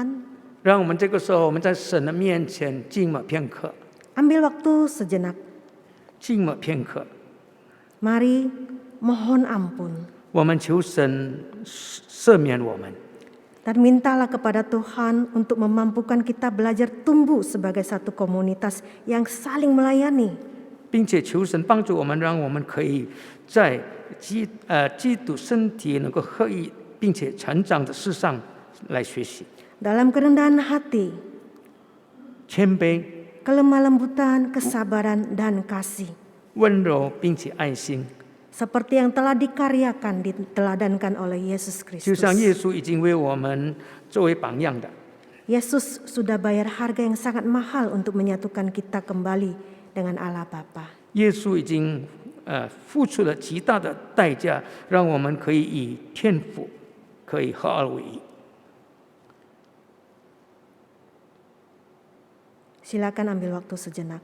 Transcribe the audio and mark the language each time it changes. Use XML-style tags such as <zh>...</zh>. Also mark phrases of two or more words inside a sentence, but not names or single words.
<zh>让我们这个时候我们在神的面前静默片刻，</zh> <id>Ambil waktu sejenak.</id> <zh>静默片刻，</zh> <id>Mari mohon ampun</id> <zh>我们求神赦免我们，</zh> <id>dan mintalah kepada Tuhan untuk memampukan kita belajar tumbuh sebagai satu komunitas yang saling melayani.</id> <zh>并且求神帮助我们，让我们可以在基督身体能够合一并且成长的事上来学习。</zh> <id>Dalam kerendahan hati,</id> <zh>谦卑、</zh> <id>kelemah lembutan, kesabaran, dan kasih.</id> <zh>温柔并且爱心，</zh> <id>Seperti yang telah dikaryakan, diteladankan oleh Yesus</id> <zh>就像</zh> <id>Kristus.</id> <zh>耶稣已经为我们作为榜样的。</zh> <id>Yesus sudah bayar harga yang sangat mahal untuk menyatukan kita kembali dengan Allah Bapa.</id> <zh>耶稣已经付出了极大的代价，让我们可以与天父可以合二为一。</zh> <id>Silakan ambil waktu sejenak.</id>